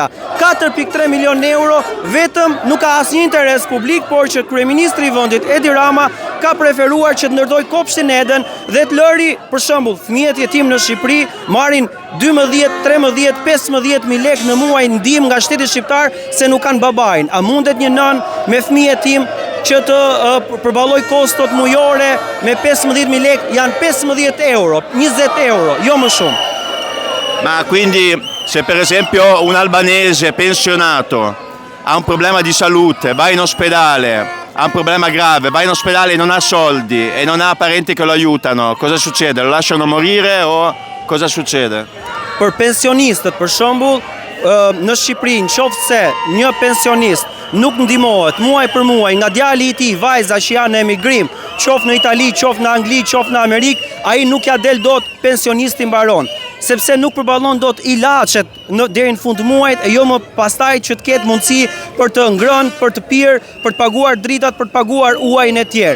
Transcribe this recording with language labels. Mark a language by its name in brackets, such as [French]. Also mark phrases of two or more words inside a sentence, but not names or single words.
[Albanian] 4.3 milion euro, vetëm nuk ka asnjë interes publik, por që kryeministri i vendit Edi Rama ka preferuar që të ndërtoj kopshtin eden dhe të lëri, për shembull, fëmijët jetim në Shqipëri marrin 12, 13, 15.000 lekë në muaj ndihmë nga shteti shqiptar se nuk kanë babajin. A mundet një nën me fëmijë jetim që të përballoj kostot mujore me 15.000 lekë? Janë 15 euro, 20 euro, jo më shumë. [Italian] Ma quindi se per esempio un albanese pensionato ha un problema di salute, va in ospedale, ha un problema grave, va in ospedale e non ha soldi e non ha parenti che lo aiutano, cosa succede? Lo lasciano morire o cosa succede? [Albanian] Për pensionistët, për shembull, në Shqipëri, nëse se një pensionist nuk ndihmohet muaj për muaj nga djali i tij, vajza që janë në emigrim, qoftë në Itali, qoftë në Angli, qoftë në Amerikë, ai nuk ja del dot, pensionisti mbaron, sepse nuk përballon dot ilaçet deri në fund muajit, e jo më pastaj që të ketë mundësi për të ngrënë, për të pirë, për të paguar dritat, për të paguar uajin e tjerë.